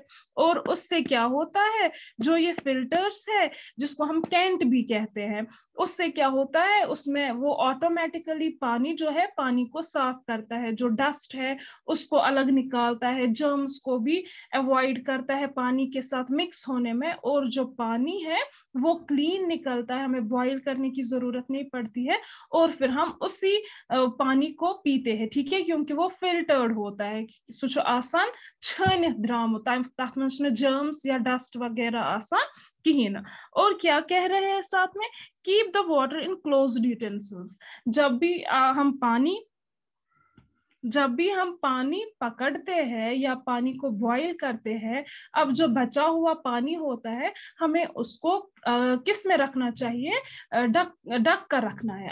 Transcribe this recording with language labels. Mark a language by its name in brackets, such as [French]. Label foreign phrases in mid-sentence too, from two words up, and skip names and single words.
[Hindi] और उससे क्या होता है, जो ये फिल्टर्स है जिसको हम कैंट भी कहते हैं, उससे क्या होता है, उसमें वो ऑटोमेटिकली पानी जो है पानी को साफ करता है, जो डस्ट है उसको अलग निकालता है, जर्म्स को भी अवॉइड करता है पानी के साथ मिक्स होने में, और जो पानी है वो क्लीन निकलता है, हमें बॉईल करने की जरूरत नहीं पड़ती है। और फिर हम उसी पानी को पीते हैं, ठीक है, क्योंकि वो फिल्टर्ड होता है। [Kashmiri] सो छ आसान छानित द्रामुत तथ मंज जर्म्स या डस्ट वगैरह आसान कहीं ना। [Hindi] और क्या कह रहे हैं साथ में, [English] keep the water in closed utensils. [Hindi] जब भी हम पानी पकड़ते हैं या पानी को बॉईल करते हैं, अब जो बचा हुआ पानी होता है हमें उसको किस में रखना चाहिए, ढक ढक कर रखना है।